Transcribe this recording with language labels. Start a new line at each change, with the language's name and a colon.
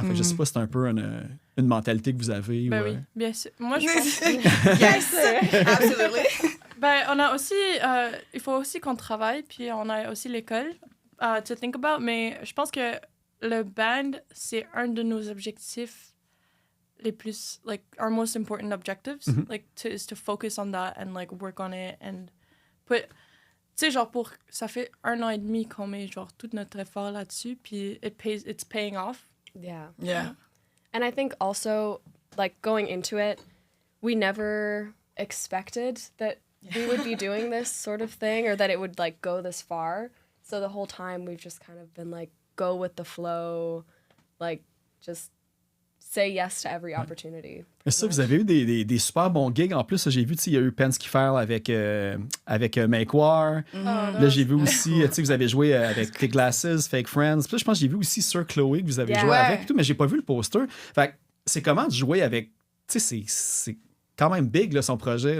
French: Fait que je sais pas si c'est un peu une mentalité que vous avez. Ben ou, oui, bien sûr. Moi, je pense...
English: Yes, absolutely.
French: Ben, on a aussi... il faut aussi qu'on travaille, puis on a aussi l'école
English: to think about,
French: mais je pense que le band, c'est un de nos objectifs les plus...
English: Like, our most important objectives. Like, is to focus on that and, like, work on it and put...
French: Tu sais, genre, ça fait 1 an et demi qu'on met, genre, tout notre effort là-dessus, puis
English: it's paying off. Yeah. Yeah. And I think also, like, going into it, we never expected that we would be doing this sort of thing or that it would, like, go this far. So the whole time we've just kind of been, like, go with the flow, like, just say yes to every opportunity.
French: Mais ça, vous avez eu des super bons gigs. En plus, j'ai vu, il y a eu Penske File avec Make War. Là, j'ai vu aussi, tu sais, vous avez joué avec The Glasses, Fake Friends. Puis là, je pense que j'ai vu aussi Sir Chloé que vous avez
English: Yeah.
French: joué Ouais. avec et tout, mais j'ai pas vu le poster. Fait que c'est comment de jouer avec... Tu sais, c'est quand même big, là, son projet.